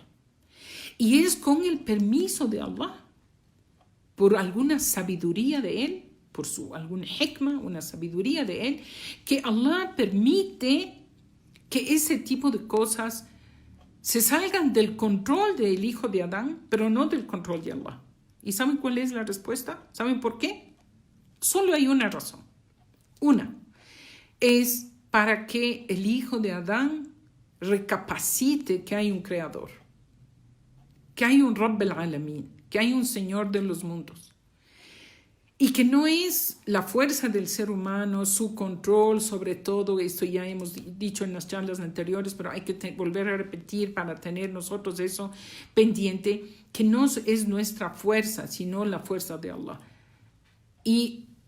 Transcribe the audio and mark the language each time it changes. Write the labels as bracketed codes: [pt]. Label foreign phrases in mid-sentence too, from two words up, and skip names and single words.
[es] Y es con el permiso de Allah, por alguna sabiduría de Él, por alguna hikmah, una sabiduría de Él, que Allah permite que ese tipo de cosas se salgan del control del hijo de Adán, pero no del control de Allah. ¿Y saben cuál es la respuesta? ¿Saben por qué? Solo hay una razón. Una es para que el hijo de Adán recapacite que hay un creador, que hay un [ar] رب العالمين, [es] que hay un Señor de los mundos. Y que no es la fuerza del ser humano, su control sobre todo, esto ya hemos dicho en las charlas anteriores, pero hay que volver a repetir para tener nosotros eso pendiente, que no es nuestra fuerza, sino la fuerza de Allah.